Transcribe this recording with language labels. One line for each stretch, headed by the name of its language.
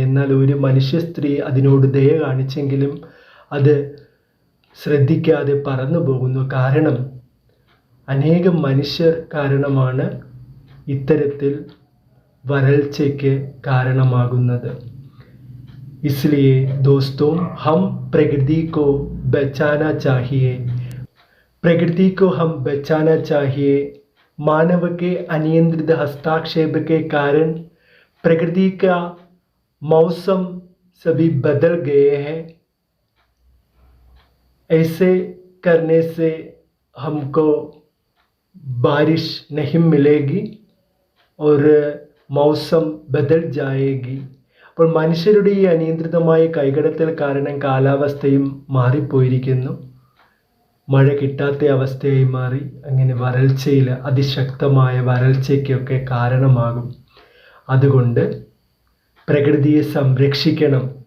Malayalam: എന്നാൽ ഒരു മനുഷ്യ സ്ത്രീ അതിനോട് ദയ കാണിച്ചെങ്കിലും അത് ശ്രദ്ധിക്കാതെ പറന്നു പോകുന്നു. കാരണം അനേകം മനുഷ്യർ കാരണമാണ് ഇത്തരത്തിൽ വരൾച്ചയ്ക്ക് കാരണമാകുന്നത്.
Hindi: इसलिए दोस्तों हम प्रकृति को बचाना चाहिए, प्रकृति को हम बचाना चाहिए. मानव के अनियंत्रित हस्तक्षेप के कारण प्रकृति का मौसम सभी बदल गए हैं. ऐसे करने से हमको बारिश नहीं मिलेगी और मौसम बदल जाएगी.
Malayalam: അപ്പോൾ മനുഷ്യരുടെ ഈ അനിയന്ത്രിതമായ കൈകടത്തൽ കാരണം കാലാവസ്ഥയും മാറിപ്പോയിരിക്കുന്നു. മഴ കിട്ടാത്ത അവസ്ഥയായി മാറി. അങ്ങനെ വരൾച്ചയിൽ അതിശക്തമായ വരൾച്ചയ്ക്കൊക്കെ കാരണമാകും. അതുകൊണ്ട് പ്രകൃതിയെ സംരക്ഷിക്കണം.